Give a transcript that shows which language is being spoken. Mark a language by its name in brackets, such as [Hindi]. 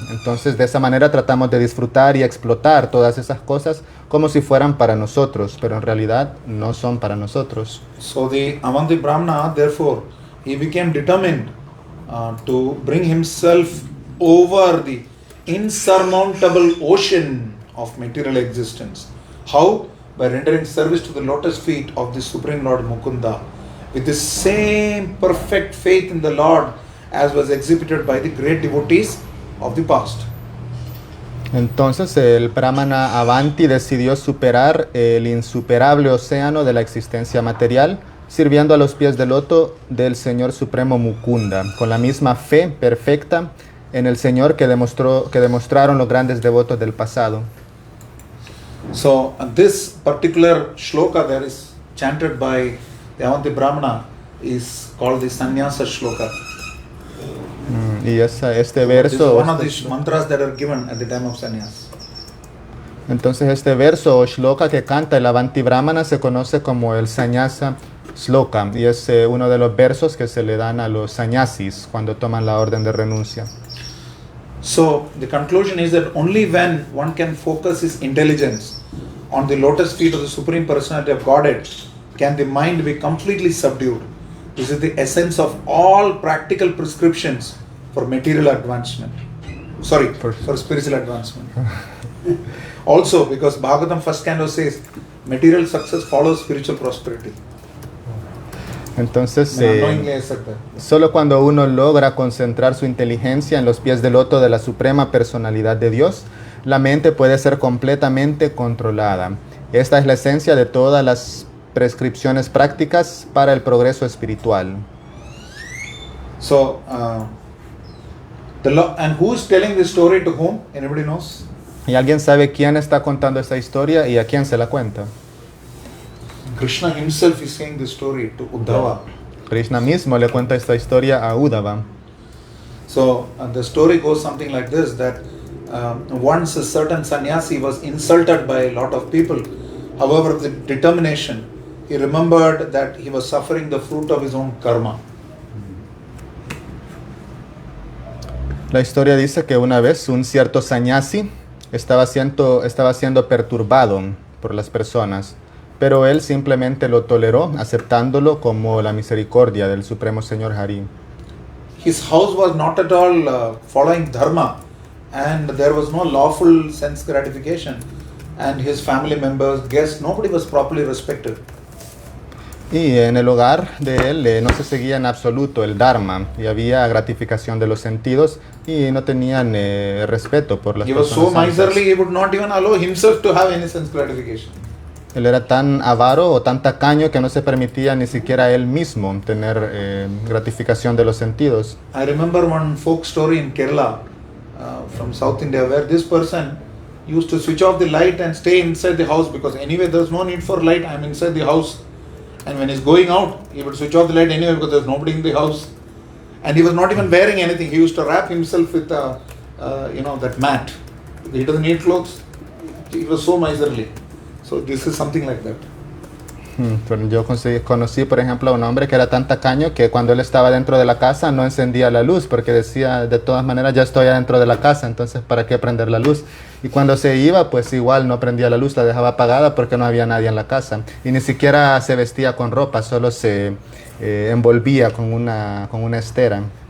[Spanish] Entonces de esa manera tratamos de disfrutar y explotar todas esas cosas como si fueran para nosotros, pero en realidad no son para nosotros. [English] So the Avanti Brahmana, therefore, he became determined to bring himself over the insurmountable ocean of material existence. How? By rendering service to the lotus feet of the Supreme Lord Mukunda with the same perfect faith in the Lord as was exhibited by the great devotees of the past. [Spanish] Entonces el Brahmana Avanti decidió superar el insuperable océano de la existencia material, sirviendo a los pies del loto del Señor Supremo Mukunda, con la misma fe perfecta en el Señor que demostraron los grandes devotos del pasado. [English] So this particular shloka that is chanted by the Avanti Brahmana is called the Sannyasa Shloka. [Spanish] Y este [English] This is [Spanish] verso, [English] one of the mantras that are given at the time of sannyas. [Spanish] entonces este verso o shloka que canta el Avanti Brahmana se conoce como el Sannyasa Shloka y es uno de los versos que se le dan a los sannyasis cuando toman la orden de renuncia. [English] So the conclusion is that only when one can focus his intelligence on the lotus feet of the Supreme Personality of Godhead can the mind be completely subdued. This is the essence of all practical prescriptions for material advancement. For spiritual advancement. Also, because Bhagavatam first canto says, material success follows spiritual prosperity. [Spanish] Entonces, [English] Unknowingly I said that. [Spanish] solo cuando uno logra concentrar su inteligencia en los pies del loto de la Suprema Personalidad de Dios, la mente puede ser completamente controlada. Esta es la esencia de todas las prescripciones prácticas para el espiritual. [English] So, and who is telling this story to whom? Anybody knows? [Spanish] ¿Y alguien sabe quién está contando esta historia y a quién se la cuenta? [English] Krishna himself is saying this story to Uddhava. [Spanish] Krishna mismo le cuenta esta historia a Uddhava. [English] So the story goes something like this, that once a certain sannyasi was insulted by a lot of people. However, with the determination, he remembered that he was suffering the fruit of his own karma. [Spanish] La historia dice que una vez un cierto sannyasi estaba siendo perturbado por las personas, pero él simplemente lo toleró, aceptándolo como la misericordia del Supremo Señor Hari. [English] His house was not at all following dharma, and there was no lawful sense gratification, and his family members, guests, nobody was properly respected. [Spanish] Y en el hogar de él no se seguía en absoluto el Dharma y había gratificación de los sentidos y no tenían respeto por las [English] He was so [Spanish] personas santas. [English] miserly, he would not even allow himself to have any sense gratification. [Spanish] Él era tan avaro o tan tacaño que no se permitía ni siquiera él mismo tener gratificación de los sentidos. [English] I remember one folk story in Kerala from South India where this person used to switch off the light and stay inside the house because anyway there's no need for light, I'm inside the house. And when he's going out, he would switch off the light anyway because there's nobody in the house. And he was not even wearing anything. He used to wrap himself with that mat. He doesn't need clothes. He was so miserly. So this is something like that. [Spanish] Pero yo conocí, por ejemplo, a un hombre que era tan tacaño que cuando él estaba dentro de la casa no encendía la luz porque decía, de todas maneras ya estoy adentro de la casa, entonces ¿para qué prender la luz? Y cuando se iba, pues igual no prendía la luz, la dejaba apagada porque no había nadie en la casa. Y ni siquiera se vestía con ropa, solo se envolvía con una estera.